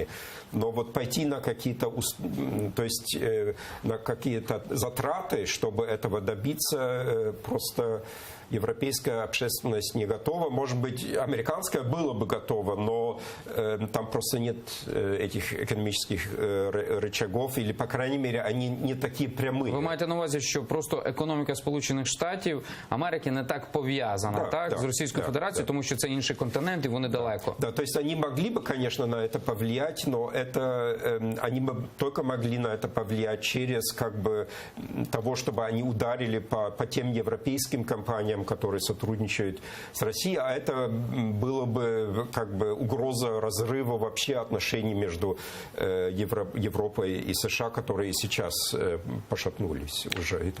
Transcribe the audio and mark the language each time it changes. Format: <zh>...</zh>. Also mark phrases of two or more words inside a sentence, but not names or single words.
<ru>Но вот пойти на какие-то, то есть на какие-то затраты, чтобы этого добиться, просто европейская общественность не готова. Может быть, американская была бы готова, но там просто нет этих экономических рычагов, или, по крайней мере, они</ru> <uk>не такі прямі. Ви маєте на увазі, що просто економіка Сполучених Штатів Америки не так пов'язана, так, з Російською Федерацією, тому що це інший континент і вони далеко.</uk> <ru>Да, то есть они могли бы, конечно, на это повлиять, но это они бы только могли на это повлиять через, как бы, того, чтобы они ударили по тем европейским компаниям, которые сотрудничают с Россией, а это было бы, как бы, угроза разрыва вообще отношений между Европой и США, которые сейчас пошатнулись уже и так.</ru>